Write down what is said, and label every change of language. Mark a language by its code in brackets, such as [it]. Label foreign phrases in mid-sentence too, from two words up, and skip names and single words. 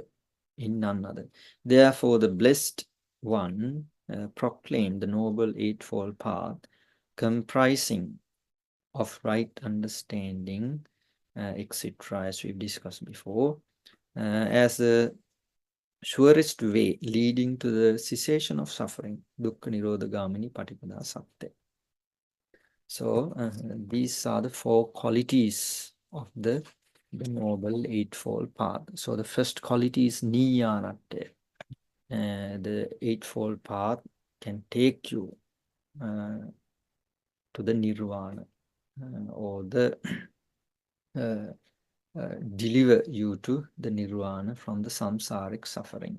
[en] Therefore, the Blessed One proclaimed the Noble Eightfold Path, comprising of right understanding, etc., as we've discussed before, as the surest way leading to the cessation of suffering, [pi] dukkha nirodha gamini patipada satte. [en] So these are the 4 qualities of the Noble Eightfold Path. So the first quality is Niyanatte. The Eightfold Path can take you to the Nirvana or the deliver you to the Nirvana from the samsaric suffering.